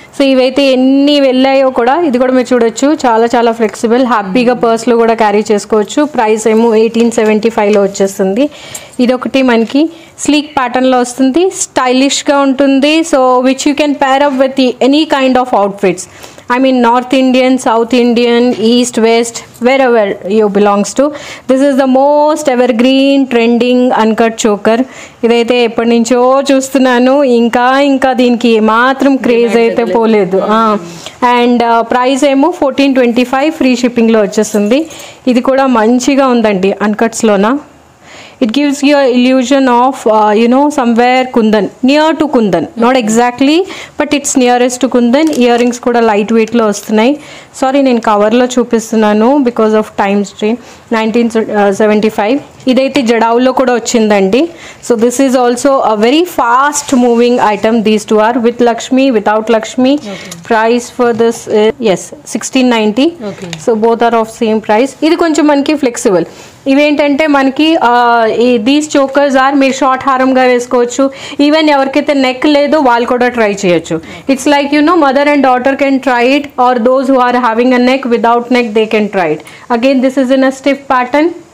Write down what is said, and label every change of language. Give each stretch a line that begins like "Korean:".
Telugu: So ఇవైతే ఎన్ని వెళ్ళాయో కూడా, ఇది కూడా మీరు చూడొచ్చు, చాలా చాలా ఫ్లెక్సిబుల్, హ్యాపీగా పర్స్లో కూడా క్యారీ చేసుకోవచ్చు. ప్రైస్ ఏమో 1875లో వచ్చేస్తుంది. ఇదొకటి మనకి స్లీక్ ప్యాటర్న్లో వస్తుంది, స్టైలిష్గా ఉంటుంది.
English: So which you can pair up with any kind of outfits. I mean North Indian, South Indian, East, West, wherever you belongs to. This is the most evergreen trending uncut choker.
Telugu: ఇదైతే ఎప్పటి నుంచో చూస్తున్నాను, ఇంకా దీనికి మాత్రం craze అయితే పోలేదు. And price ఏమో 1425 ఫ్రీ షిప్పింగ్లో వచ్చేస్తుంది. ఇది కూడా మంచిగా ఉందండి అన్కట్స్లోన.
English: It gives you an illusion of somewhere Kundan, near to Kundan, not exactly but it's nearest to Kundan.
Telugu: Earrings kuda light weight lo vastunayi. Sorry, నేను కవర్లో చూపిస్తున్నాను
English: Because of time strain.
Telugu: 1975. ఇదైతే జడావులో కూడా వచ్చిందండి.
English: So this is also a very fast moving item. These two are with Lakshmi, without Lakshmi. Price for this is 1690. So both are of same price.
Telugu: ఇది కొంచెం మనకి flexible. ఇవేంటంటే మనకి
English: these chokers are
Telugu: మీరు short హారంగా వేసుకోవచ్చు. ఈవెన్ ఎవరికైతే నెక్ లేదో వాళ్ళు కూడా ట్రై చేయొచ్చు.
English: It's like mother and daughter can try it, or those who are having a neck, without neck they can try it. Again this is in a stiff pattern.